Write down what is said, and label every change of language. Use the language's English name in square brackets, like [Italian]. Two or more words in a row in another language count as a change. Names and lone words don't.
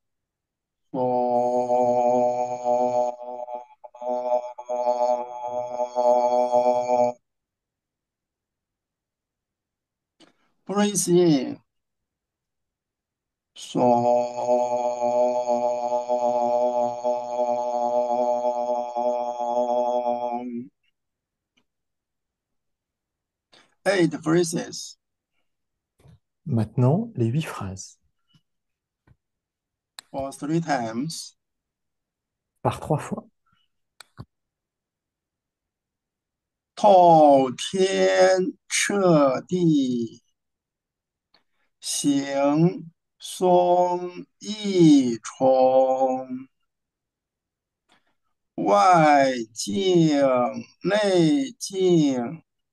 [English] 松 breathe in，松 8 phrases [French] Maintenant, les 8 phrases. [English] for 3 times. [French] Par 3 fois. [Chinese] 透天彻地，行松易冲，外静内静，